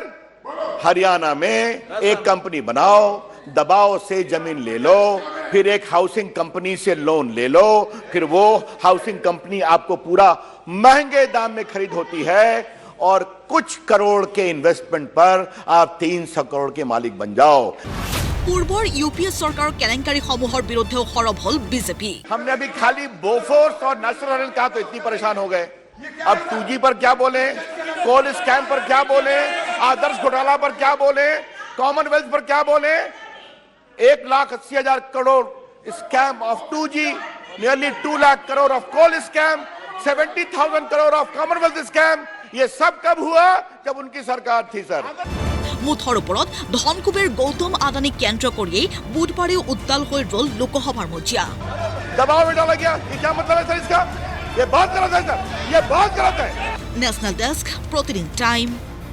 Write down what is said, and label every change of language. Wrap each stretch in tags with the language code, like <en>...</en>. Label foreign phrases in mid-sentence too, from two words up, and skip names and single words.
<hi>हरियाणा में एक कंपनी बनाओ, दबाव से जमीन ले लो, फिर एक</hi> <en>housing company</en> <hi>से लोन ले लो, फिर वो</hi> <en>housing company</en> <hi>आपको पूरा महंगे दाम में खरीद होती है और कुछ करोड़ के इन्वेस्टमेंट पर आप 300 करोड़ के मालिक बन जाओ.</hi> <as>পূৰ্বৰ ইউপিএ চৰকাৰৰ কেলেংকাৰীসমূহৰ বিৰুদ্ধেও সৰব হল বিজেপি.</as> <hi>हमने अभी खाली बोफोर्स और नेशनल हेराल्ड कहा तो इतनी परेशान हो गए. अब 2G पर क्या बोले,</hi> <en>coal scam</en> <hi>पर क्या बोले, आदर्श घोटाला पर क्या बोले, कॉमनवेल्थ पर क्या बोले.</hi> <en>1,80,000 crore scam of 2G, nearly 2 lakh crore of coal scam, 70,000 crore of Commonwealth scam.</en> <hi>ये सब कब हुआ? जब उनकी सरकार थी सर.</hi> <as>মুঠৰ ওপৰত ধনকুবেৰ গৌতম আদানীক কেন্দ্ৰ কৰিয়েই বুধবাৰেও উত্তাল হৈ ৰল লোকসভাৰ মজিয়া.</as> <hi>दबाव में डाला गया. ये क्या मतलब है सर इसका? ये बहुत गलत है सर, ये बहुत गलत है.</hi> <en>national desk,</en> <hi>प्रतिदिन टाइम.</hi>